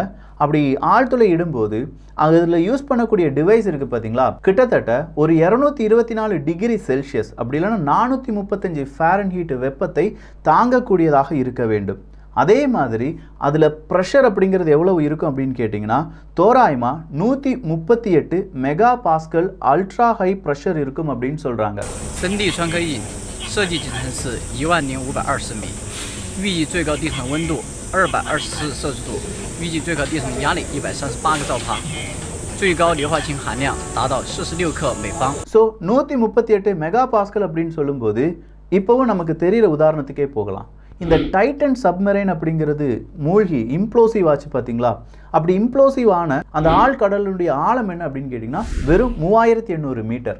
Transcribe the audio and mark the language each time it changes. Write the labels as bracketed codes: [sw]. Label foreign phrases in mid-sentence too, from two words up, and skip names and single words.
[ta] அப்படி ஆழ்துளை இடும்போது அதில் யூஸ் பண்ணக்கூடிய டிவைஸ் இருக்குது பார்த்தீங்களா, கிட்டத்தட்ட ஒரு 224 [en] degree Celsius [ta] அப்படி இல்லைன்னா 435 ஃபாரன்ஹீட் வெப்பத்தை தாங்கக்கூடியதாக இருக்க வேண்டும். அதே மாதிரி அதில் ப்ரெஷர் அப்படிங்கிறது எவ்வளவு இருக்கும் அப்படின்னு கேட்டிங்கன்னா தோராயமாக 138 [en] mega pascal ultra high pressure [ta] இருக்கும் அப்படின்னு சொல்கிறாங்க. [zh] 设计进程是10520米，预计最高地层温度224摄氏度，预计最高地层压力138个兆帕，最高硫化氢含量达到46克每方。 [ta] ஸோ 138 [en] mega pascal [ta] அப்படின்னு சொல்லும்போது இப்போவும் நமக்கு தெரிகிற உதாரணத்துக்கே போகலாம். இந்த டைட்டன் சப்மரைன் அப்படிங்கிறது மூழ்கி இம்ப்ளோசிவ் ஆச்சு பார்த்தீங்களா? அப்படி இம்ப்ளோசிவ் ஆன அந்த ஆழ்கடலுடைய ஆழம் என்ன அப்படின்னு கேட்டிங்கன்னா வெறும் 3,800 மீட்டர்.